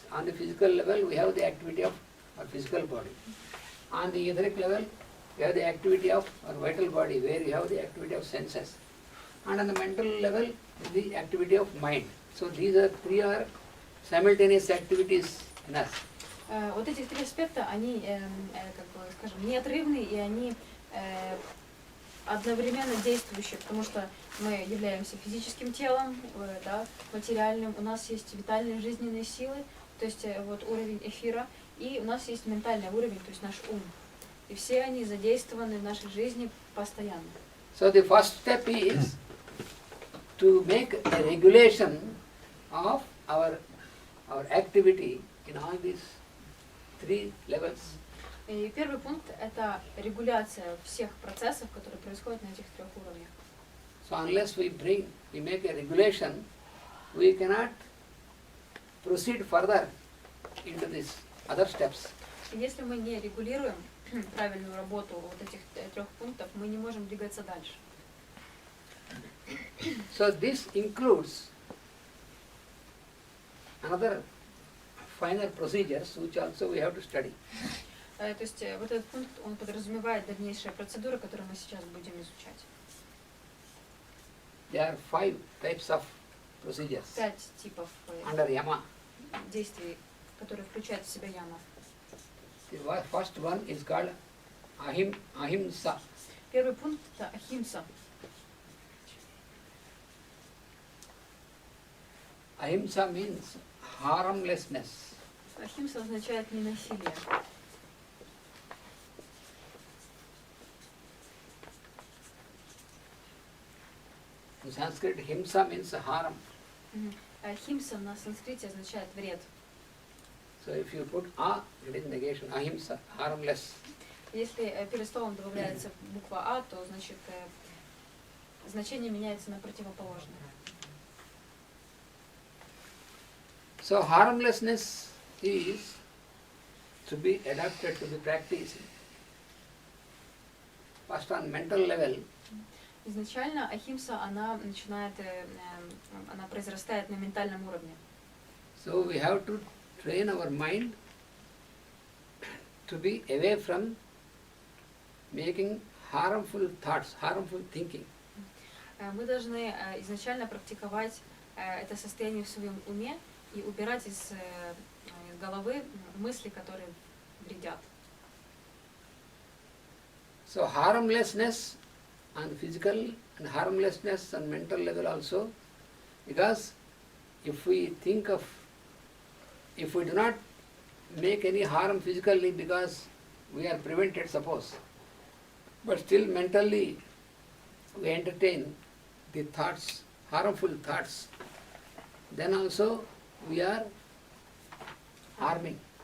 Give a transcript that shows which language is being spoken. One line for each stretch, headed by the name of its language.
English: On the physical level, we have the activity of our physical body. On the etheric level, we have the activity of our vital body, where we have the activity of senses. And on the mental level, the activity of mind. So these are three are simultaneous activities in us.
Russian: Вот эти три аспекта, они, как бы, скажем, неотрывны, и они одновременно действующие, потому что мы являемся физическим телом, да, материальным, у нас есть витальные жизненные силы, то есть вот уровень эфира, и у нас есть ментальный уровень, то есть наш ум. И все они задействованы в нашей жизни постоянно.
English: So the first step is to make a regulation of our activity in all these three levels.
Russian: И первый пункт – это регуляция всех процессов, которые происходят на этих трех уровнях.
English: So unless we make a regulation, we cannot proceed further into these other steps.
Russian: И если мы не регулируем правильную работу вот этих трех пунктов, мы не можем двигаться дальше.
English: So this includes another finer procedures which also we have to study.
Russian: То есть вот этот пункт, он подразумевает дальнейшие процедуры, которые мы сейчас будем изучать.
English: There are 5 types of procedures
Russian: 5 типов
English: under yama.
Russian: действий, которые включают в себя яма.
English: The first one is called ahimsa.
Russian: Первый пункт – это ахимса.
English: Ahimsa means harmlessness.
Russian: Ахимса означает ненасилие.
English: In Sanskrit, himsa means harm.
Russian: Ахимса на санскрите означает вред.
English: So if you put a, it is negation, ahimsa, harmless.
Russian: Если перед словом добавляется буква А, то значит значение меняется на противоположное.
English: So harmlessness is to be adapted, to be practiced. First on mental level,
Russian: Изначально ахимса, она начинает, она произрастает на ментальном уровне.
English: so we have to train our mind to be away from making harmful thoughts, harmful thinking.
Russian: Мы должны изначально практиковать это состояние в своем уме и убирать из головы мысли, которые вредят.
English: So harmlessness on physical and harmlessness on mental level also, because if we do not make any harm physically because we are prevented, suppose, but still mentally we entertain the thoughts, harmful thoughts, then also we are harming.